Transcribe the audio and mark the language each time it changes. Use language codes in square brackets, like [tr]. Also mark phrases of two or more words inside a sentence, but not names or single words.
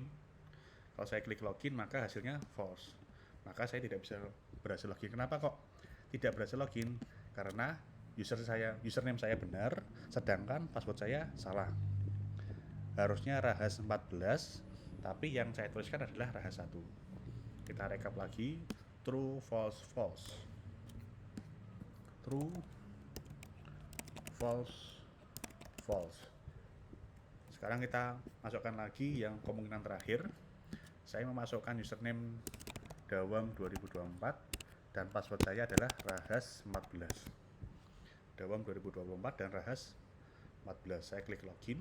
[id] Kalau saya klik login maka hasilnya false. Maka saya tidak bisa berhasil login. Kenapa kok tidak berhasil login? Karena username saya benar, sedangkan password saya salah. Harusnya rahas 14, tapi yang saya tuliskan adalah rahas 1. Kita rekap lagi. [en] True, false, false. True, false, false. [id] Sekarang kita masukkan lagi yang kemungkinan terakhir. Saya memasukkan username dawam 2024 dan password saya adalah rahas 14. Dawam 2024 dan rahas 14. Saya klik login.